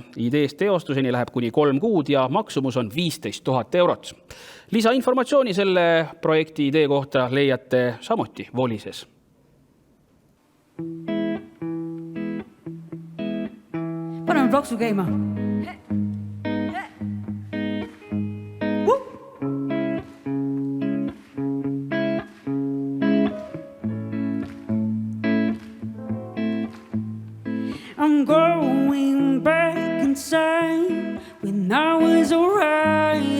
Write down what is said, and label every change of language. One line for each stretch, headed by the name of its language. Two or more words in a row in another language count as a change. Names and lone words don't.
Estonian: Ideest teostuseni läheb kuni 3 kuud ja maksumus on 15 000 €. Lisainformatsiooni selle projekti idee kohta leiate samuti Volises. Paneme plaksu käima.
English: I'm going back in time when I was alright.